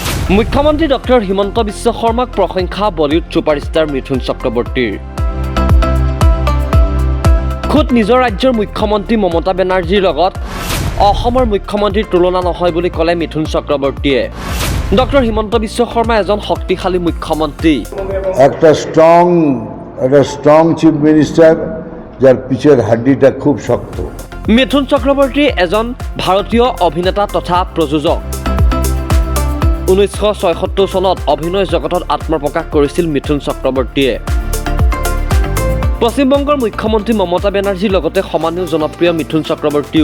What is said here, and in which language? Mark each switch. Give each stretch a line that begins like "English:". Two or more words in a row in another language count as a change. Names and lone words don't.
Assamese: মুখ্যমন্ত্ৰী ডক্টৰ হিমন্ত বিশ্ব শৰ্মাক প্ৰশংসা
English: Bollywood superstar
Assamese: মিথুন চক্ৰৱৰ্তীৰ। খুদ নিজৰ ৰাজ্যৰ মুখ্যমন্ত্ৰী মমতা বেনাৰ্জীৰ লগত অসমৰ মুখ্যমন্ত্ৰীৰ তুলনা নহয় বুলি ক'লে মিথুন চক্ৰৱৰ্তীয়ে। ডক্টৰ হিমন্ত বিশ্ব শৰ্মা এজন শক্তিশালী মুখ্যমন্ত্ৰী,
Bangla: একটা
English: strong chief minister
Bangla: যার পিছের হাড্ডিটা খুব শক্ত।
Assamese: মিথুন চক্ৰৱৰ্তী এজন ভাৰতীয় অভিনেতা তথা প্ৰযোজক। 1976 চনত অভিনয় জগতত আত্মপ্ৰকাশ কৰিছিল মিথুন চক্ৰৱৰ্তীয়ে। পশ্চিমবংগৰ মুখ্যমন্ত্ৰী মমতা বেনাৰ্জীৰ লগতে সমানেও জনপ্ৰিয় মিথুন চক্ৰৱৰ্তীও।